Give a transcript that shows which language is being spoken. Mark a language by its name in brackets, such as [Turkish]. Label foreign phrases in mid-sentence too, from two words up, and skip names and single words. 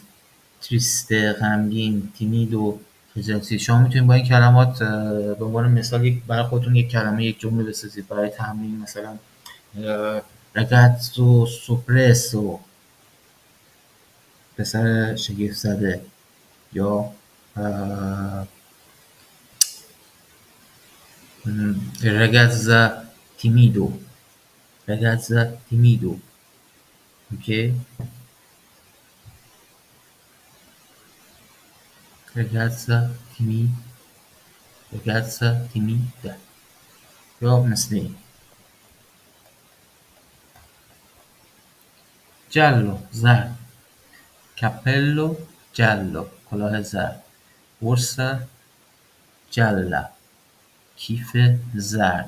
[Persian] تریسته، غمگین. تیمیدو، خجالتی. شما میتونید با این کلمات به عنوان مثال برای خودتون یک کلمه، یک جمله بسازید برای تمرین. مثلا [Italian] ragazzo sorpreso, [Persian] پسر شگفت زده. [Italian] یا ragazza timido، ragazza timido. [Persian] اوکی. [Italian] ragazza timida، ragazza timida. [Persian] یا مثل این. جلو، زرد. [Italian] cappello, giallo, [Persian] کلاه زرد. [Italian] borsa gialla, [Persian] کیف زرد.